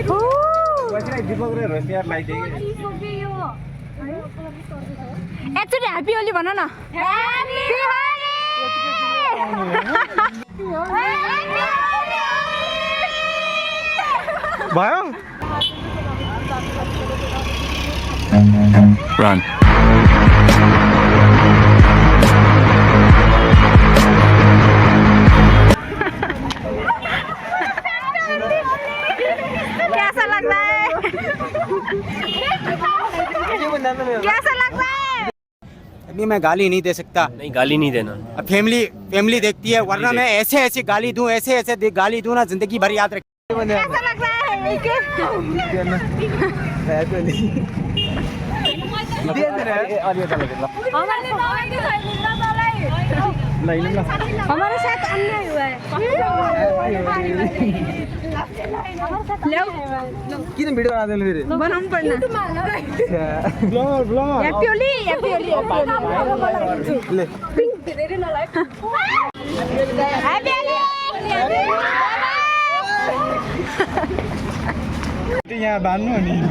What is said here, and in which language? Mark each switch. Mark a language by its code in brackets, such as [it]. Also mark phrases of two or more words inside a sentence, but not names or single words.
[ne] बसिरहेको दीपक र रोसियार लगाइदिए। एकचोटि ह्याप्पी होली भन न। [en] ह्याप्पी होली। [ne] भयो? [en] Run. [hi] कैसा लग रहा है? कैसा लग रहा है? अभी मैं गाली नहीं दे सकता। नहीं, गाली नहीं देना। अब फैमिली देखती है, वरना मैं ऐसे गाली दूं, ऐसे गाली दूं ना, जिंदगी भर याद रख। कैसा लग रहा है? हमारे साथ अन्याय हुआ है। [ne] किन भिडियो बनाउँदैन फेरि? बनाउनु पर्ने। ब्लगर [en] ह्याप्पी होली, ह्याप्पी होली। [ne] ले [en] ह्याप्पी होली। [ne] यहाँ बान्नु अनि